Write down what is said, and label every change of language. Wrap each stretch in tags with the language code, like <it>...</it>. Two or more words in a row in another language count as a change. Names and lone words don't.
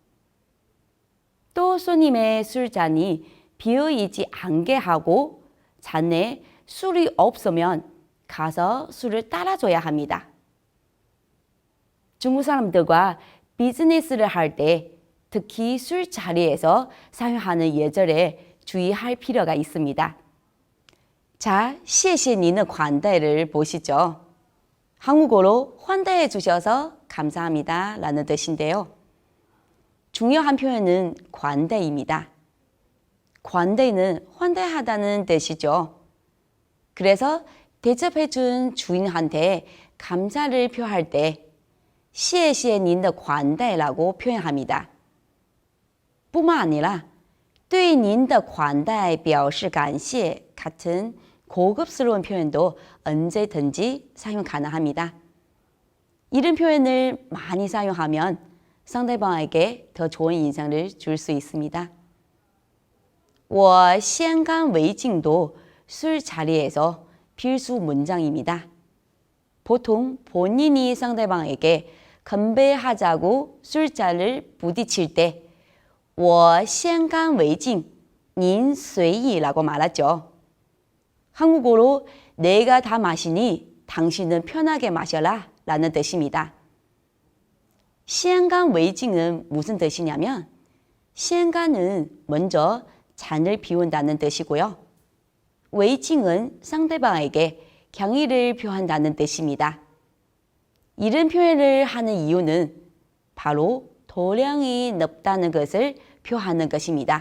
<ko>또 손님의 술잔이 비어있지 않게 하고 잔에 술이 없으면 가서 술을 따라줘야 합니다. 중국 사람들과 비즈니스를 할 때 특히 술자리에서 사용하는 예절에 주의할 필요가 있습니다. 자,</ko> <zh>谢谢您的款待</zh> <ko>를 보시죠. 한국어로 환대해 주셔서 감사합니다 라는 뜻인데요. 중요한 표현은 관대입니다. 관대는 환대하다는 뜻이죠. 그래서 대접해준 주인한테 감사를 표할 때</ko> <zh>谢谢您的款待</zh> <ko>라고 표현합니다. 뿐만 아니라</ko> <zh>对您的款待表示感谢</zh> <ko>같은 고급스러운 표현도 언제든지 사용 가능합니다. 이런 표현을 많이 사용하면 상대방에게 더 좋은 인상을 줄 수 있습니다.</ko> <zh>我先干为敬</zh> <ko>도 술자리에서 필수 문장입니다. 보통 본인이 상대방에게 건배하자고 술잔을 부딪힐 때</ko> <zh>我先干为敬, 您随意</zh> <ko>라고 말하죠. 한국어로 내가 다 마시니 당신은 편하게 마셔라 라는 뜻입니다.</ko> <zh>先干为敬</zh> <ko>은 무슨 뜻이냐면</ko> <zh>先干</zh> <ko>은 먼저 잔을 비운다는 뜻이고요. 为敬은 상대방에게 경의를 표한다는 뜻입니다. 이런 표현을 하는 이유는 바로 도량이 높다는 것을 표하는 것입니다.</ko>